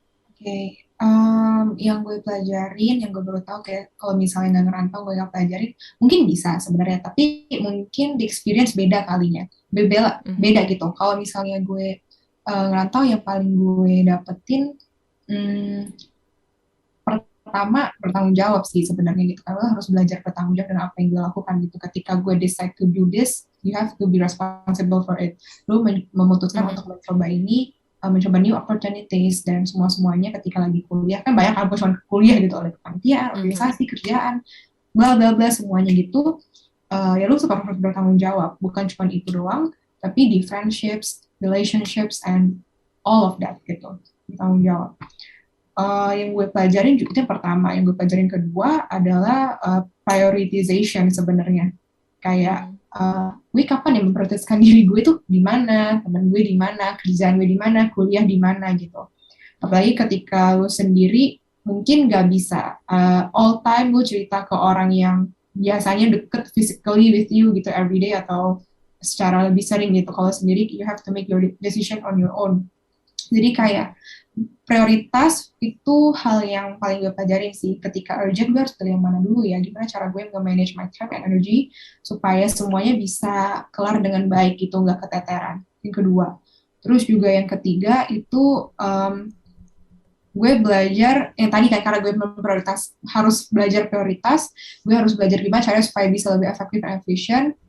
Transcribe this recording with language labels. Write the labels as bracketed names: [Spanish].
[Indonesian] Oke. Yang gue pelajarin, yang gue baru tahu kayak kalau misalnya nggak ngerantau gue nggak pelajarin, mungkin bisa sebenarnya, tapi mungkin [English] the experience [Indonesian] beda kalinya, beda gitu. Kalau misalnya gue ngerantau, yang paling gue dapetin pertama bertanggung jawab sih sebenarnya gitu. Karena lo harus belajar bertanggung jawab dengan apa yang gue lakukan gitu. Ketika gue [English] decide to do this, you have to be responsible for it. [Indonesian] Lo memutuskan untuk mencoba ini, mencoba [English] new opportunities [Indonesian] dan semuanya ketika lagi kuliah, kan banyak kampus kuliah gitu, oleh panitia, organisasi, kerjaan, bla bla bla semuanya gitu. Ya lo harus bertanggung jawab, bukan cuma itu doang, tapi di [English] friendships, relationships, and all of that [Indonesian] gitu, bertanggung jawab. Yang gue pelajarin juga, itu yang pertama. Yang gue pelajarin kedua adalah prioritization sebenarnya. Kayak gue kapan ya memprioritaskan diri gue tuh di mana, teman gue di mana, kerjaan gue di mana, kuliah di mana gitu. Apalagi ketika lo sendiri mungkin gak bisa [English] all time [Indonesian] lo cerita ke orang yang biasanya deket [English] physically with you [Indonesian] gitu everyday, atau secara lebih sering gitu. Kalau sendiri [English] you have to make your decision on your own. [Indonesian] Jadi kayak prioritas itu hal yang paling gue pelajarin sih. Ketika urgent, gue harus pilih yang mana dulu ya, gimana cara gue nge-manage [English] my time and energy [Indonesian] supaya semuanya bisa kelar dengan baik gitu, nggak keteteran. Yang kedua. Terus juga yang ketiga itu gue belajar, yang tadi kan karena gue harus belajar prioritas, gue harus belajar gimana caranya supaya bisa lebih efektif dan efisien.